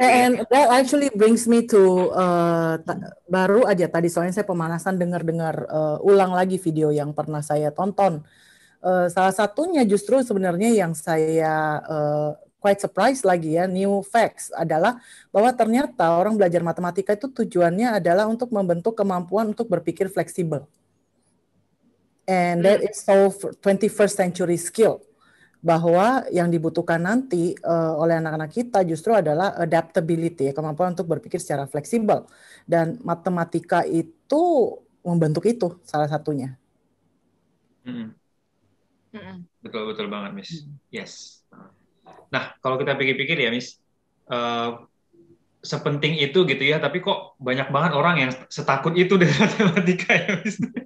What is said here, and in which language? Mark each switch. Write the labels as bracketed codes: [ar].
[en] And that actually brings me to [id] baru aja tadi soalnya saya pemanasan dengar ulang lagi video yang pernah saya tonton. Salah satunya justru sebenarnya yang saya quite surprise lagi ya, [en] new facts [id] adalah bahwa ternyata orang belajar matematika itu tujuannya adalah untuk membentuk kemampuan untuk berpikir fleksibel. [en] And that is so 21st century skill. [id] Bahwa yang dibutuhkan nanti oleh anak-anak kita justru adalah adaptability, kemampuan untuk berpikir secara fleksibel. Dan matematika itu membentuk itu salah satunya. Betul banget, Miss. Yes. Nah, kalau kita pikir-pikir ya, Miss, sepenting itu gitu ya, tapi kok banyak banget orang yang setakut itu dengan matematika ya, Miss.